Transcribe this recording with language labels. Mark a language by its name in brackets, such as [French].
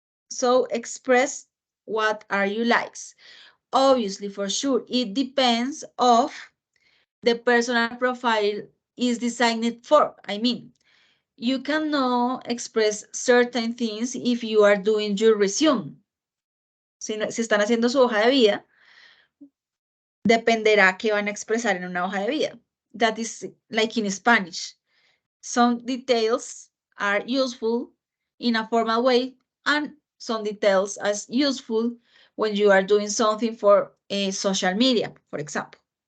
[English] So express what are you likes. Obviously, for sure, it depends of the personal profile is designed for. I mean, you cannot express certain things if you are doing your resume. [Spanish] Si están haciendo su hoja de vida, dependerá qué van a expresar en una hoja de vida. [English] That is like in Spanish. Some details are useful in a formal way, and some details are useful when you are doing something for a social media, for example.